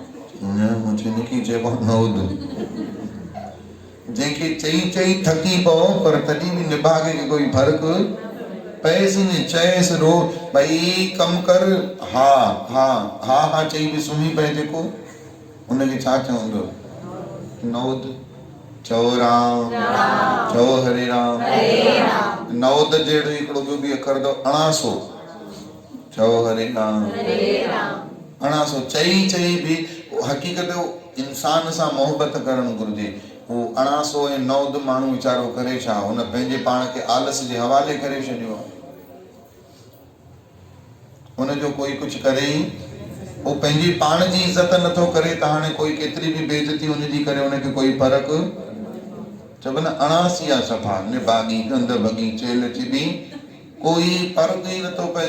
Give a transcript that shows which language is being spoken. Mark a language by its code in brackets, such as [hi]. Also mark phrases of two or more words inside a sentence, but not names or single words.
[sd] न, मूं चयो हिनखे चइबो आहे नौद। जंहिंखे चई थकी पओ, पर तॾहिं बि निभागे के कोई फर्क़ु पएसि न। चएसि रो भई कमु कर, हा हा हा हा चई बि सुम्ही पए जेको, उनखे छा चवंदो? नौद। चओ राम। चओ हरे राम। नौद जहिड़ो हिकिड़ो ॿियो बि अखर अथव अणासो। चओ हरे राम। अणासो। चई बि हक़ीक़त इंसान सां मोहबत करणु घुरिजे। वो अणासो ऐं नौद माण्हू वीचारो करे छा? हुन पंहिंजे पाण खे आलस जे हवाले करे छॾियो आहे। हुनजो कोई कुझु करे ई, वो पंहिंजी पाण जी इज़त नथो करे त हाणे कोई केतिरी बि बेइज़ती हुनजी करे हुनखे कोई फ़र्क़ु, चइबो न अणासी आहे सफ़ा निभागी गंद भगी चेल चिबी, कोई फ़र्क़ु ई नथो पए।